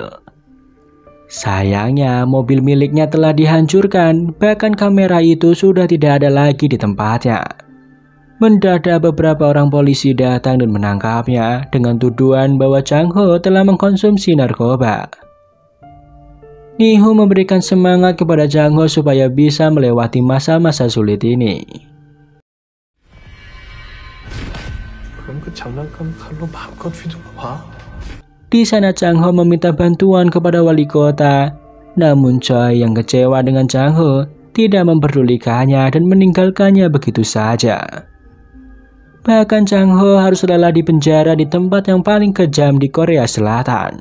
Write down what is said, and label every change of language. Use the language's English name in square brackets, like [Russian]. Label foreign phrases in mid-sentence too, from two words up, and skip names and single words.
[Indonesian] Sayangnya, mobil miliknya telah dihancurkan, bahkan kamera itu sudah tidak ada lagi di tempatnya. Mendadak beberapa orang polisi datang dan menangkapnya dengan tuduhan bahwa Chang Ho telah mengkonsumsi narkoba. Nihu memberikan semangat kepada Chang Ho supaya bisa melewati masa-masa sulit ini. [Korean] 그럼 그 장난감 칼로 마음껏 휘둘러 봐. [Indonesian] Di sana Chang Ho meminta bantuan kepada wali kota, namun Choi yang kecewa dengan Chang Ho tidak memperdulikannya dan meninggalkannya begitu saja. Bahkan Chang Ho harus rela dipenjara di tempat yang paling kejam di Korea Selatan.